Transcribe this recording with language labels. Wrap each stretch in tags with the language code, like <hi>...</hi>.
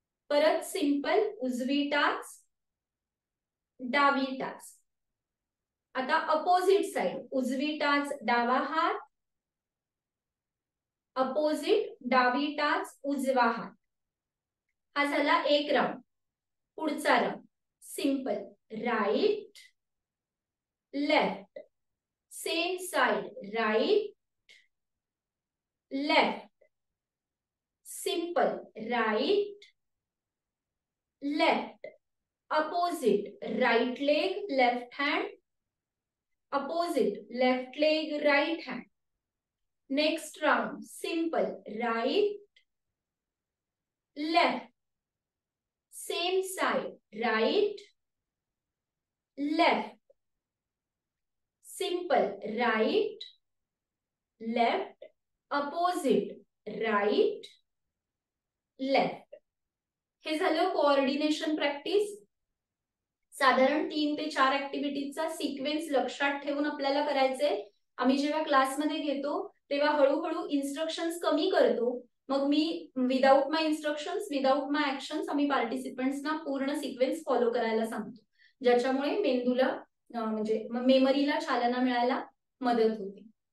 <mr>परत सिंपल उजवी टाच डावी टाच. आता अपोजिट साइड उजवी टाच डावा हात, अपोजिट डावी टाच उजवा हात. हा झाला एक राऊंड.</mr> <en>पुढचा round simple right left, same side right left, simple right left, opposite right leg left hand, opposite left leg right hand. Next round simple right left, same side right left, simple right left, opposite right left.</en> <mr>हे झालं coordination practice. साधारण 3 ते 4 ऍक्टिव्हिटीजचा sequence लक्षात ठेवून आपल्याला करायचंय. आम्ही जेव्हा क्लासमध्ये घेतो तेव्हा हळूहळू इन्स्ट्रक्शन्स कमी करतो. मग मी</mr> <en>without my instructions, without my actions</en> <mr>आम्ही पार्टिसिपंट्सना पूर्ण सिक्वेन्स फॉलो करायला सांगतो, ज्याच्यामुळे मेंदूला म्हणजे मेमरीला चालना मिळायला मदत होते.</mr>